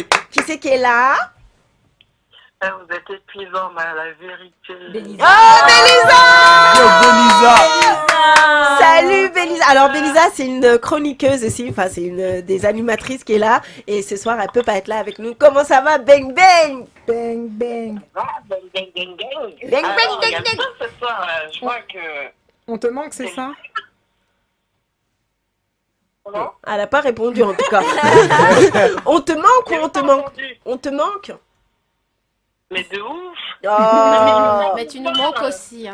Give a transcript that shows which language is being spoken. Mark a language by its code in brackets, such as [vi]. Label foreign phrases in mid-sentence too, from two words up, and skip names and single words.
[fr] Qui c'est qui est là? Vous êtes épuisant, mais la vérité. Bélisa. Oh, Bélisa! Salut Bélisa. Alors Bélisa, c'est une chroniqueuse aussi, enfin c'est une des animatrices qui est là et ce soir elle peut pas être là avec nous. Comment ça va? Bang bang! Bang bang! Ah, bang bang bang bang! Bang bang bang bang! Ce soir, je vois que... On te manque, c'est ça? Comment? Elle n'a pas répondu en tout cas. On te manque ou on te manque? On te manque? Mais de ouf! Oh. Mais tu nous manques aussi.